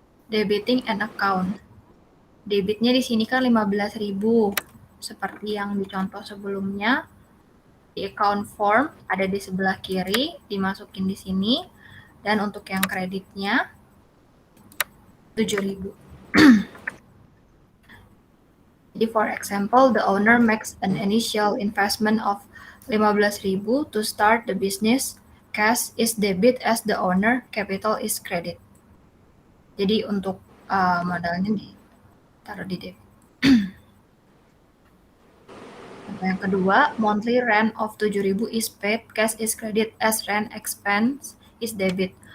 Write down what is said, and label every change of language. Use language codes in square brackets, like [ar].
[en] Debiting an account. [id] Debitnya di sini kan 15.000, seperti yang di contoh sebelumnya. Di account form ada di sebelah kiri, dimasukin di sini. Dan untuk yang kreditnya 7.000. [en] Jadi for example, the owner makes an initial investment of 15.000 to start the business. Cash is debit as the owner, capital is credit. [id] Jadi untuk modalnya ditaruh di debit. Yang kedua, [en] monthly rent of 7.000 is paid, cash is credit as rent expense is debit.